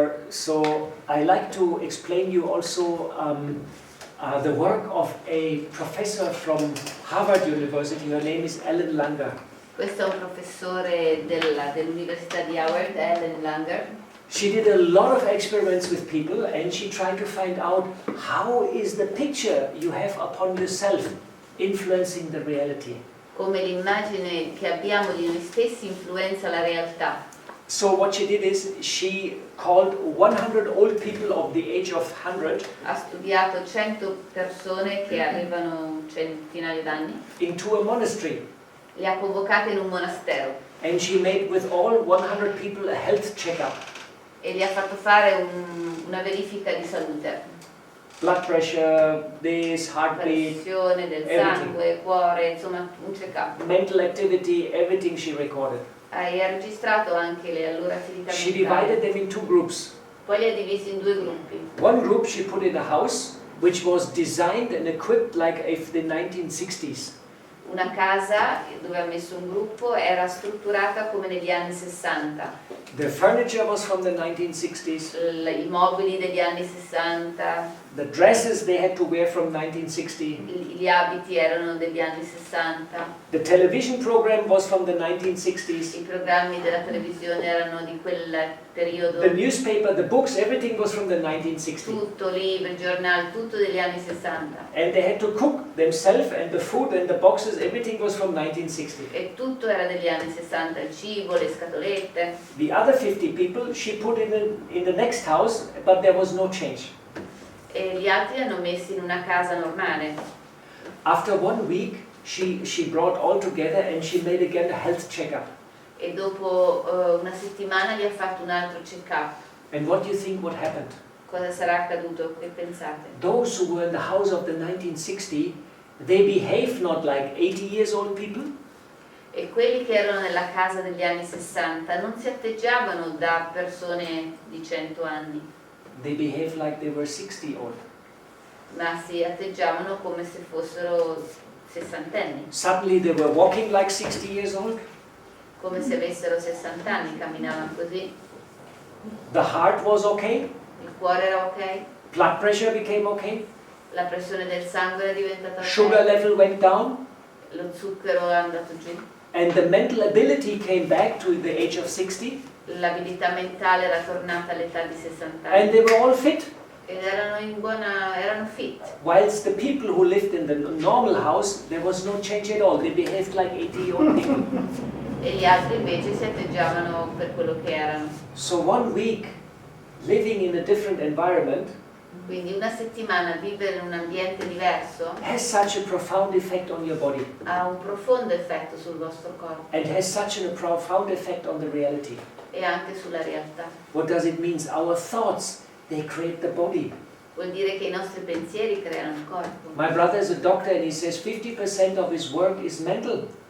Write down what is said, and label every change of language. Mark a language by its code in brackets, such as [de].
[en] So I like to explain you also the work of a professor from Harvard University. Her name is Ellen Langer. [it] Questo è un professore dell'Università di Howard, Ellen Langer. [en] She did a lot of experiments with people and she tried to find out how is the picture you have upon yourself influencing the reality. [it] Come l'immagine che abbiamo di noi stessi influenza la realtà. [en] So what she did is she called 100 old people of the age of 100 [it] Ha studiato 100 persone che avevano un centinaio d'anni, [en] into a monastery. [it] le ha convocate in un monastero [en] And she made with all 100 people a health checkup. [it] e gli ha fatto fare una verifica di salute, [en] Blood pressure, this, heartbeat, [it] pressione del [en] everything. [it] sangue, cuore, insomma un check-up. [en] mental activity, everything she recorded. [it] Ha registrato anche le loro attività [en] She [it] mentali. [en] divided them in two groups. [it] Poi li ha divisi in due gruppi. [en] One group she put in a house which was designed and equipped like if the 1960s. [it] Una casa dove ha messo un gruppo era strutturata come negli anni 60. [en] The furniture was from the 1960s. [it] I mobili degli anni 60, [en] The dresses they had to wear from 1960. [it] gli abiti erano degli anni 60, [en] The television program was from the 1960s. [it] i programmi della televisione erano di quel periodo, [en] The newspaper, the books, everything was from the 1960s. [it] tutto, libri, giornali, tutto degli anni 60. [en] And they had to cook themselves and the food and the boxes, everything was from 1960. [it] E tutto era degli anni 60, il cibo, le scatolette. [en] The other 50 people she put in the next house, but there was no change. [it] E gli altri li hanno messi in una casa normale. [en] After 1 week, she brought all together and she made again a health checkup. [it] E dopo una settimana gli ha fatto un altro check-up. [en] And what do you think what happened? [it] Cosa sarà accaduto? Che pensate? [en] Those who were in the house of the 1960, they behaved not like 80 years old people. [it] E quelli che erano nella casa degli anni 60 non si atteggiavano da persone di 100 anni, [en] They behaved like they were 60 old. [it] ma si atteggiavano come se fossero sessantenni, [en] Suddenly they were walking like 60 years old. [it] come se avessero 60 anni, camminavano così, [en] The heart was okay. [it] il cuore era ok, [en] Blood pressure became okay. [it] la pressione del sangue era diventata [en] Sugar [it] ok, [en] level went down. [it] lo zucchero è andato giù, [en] And the mental ability came back to the age of 60. [it] l'abilità mentale era tornata all'età di 60 [en] And [it] anni [en] they were all fit. [it] ed erano fit. [en] Whilst the people who lived in the normal house, there was no change at all. They behaved like 80-year-old people. [it] E gli altri invece si atteggiavano per quello che erano. [en] So 1 week living in a different environment [it] Quindi una settimana vivere in un ambiente diverso [en] has such a profound effect on your body [it] ha un profondo effetto sul vostro corpo [en] and has such a profound effect on the reality. [it] e anche sulla realtà. [en] What does it mean? Our thoughts, they create the body. [it] Vuol dire che i nostri pensieri creano il corpo. [en] My brother is a doctor and he says 50% of his work is mental.